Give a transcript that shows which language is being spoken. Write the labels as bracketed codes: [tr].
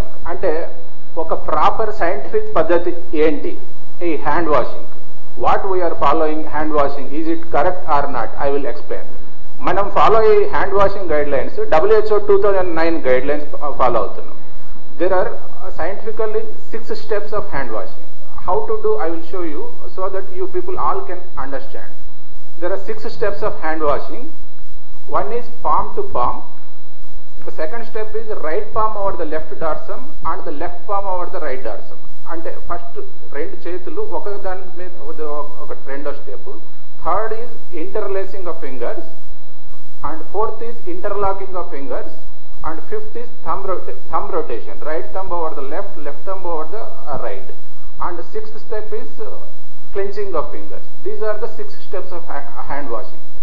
[te] అంటే ఒక proper scientific పద్ధతి ఏంటి ఈ hand washing? [en] What we're following hand washing, is it correct or not? I will explain. [te] మనం ఫాలో అయ్యే hand washing guide lines WHO 2009 guide lines follow అవుతున్నాం. [en] There are scientifically 6 steps of hand washing. How to do, I will show you so that you people all can understand. There are 6 steps of hand washing. One is palm to palm. The second step is right palm over the left dorsum and the left palm over the right dorsum. [te] Ante first 2 చేతులు ఒక దాని మీద ఒక రెండో step. [en] Third is interlacing of fingers and fourth is interlocking of fingers. And fifth is thumb rotation, right thumb over the left thumb over the right. And the 6th step is clenching of fingers. These are the 6 steps of hand washing.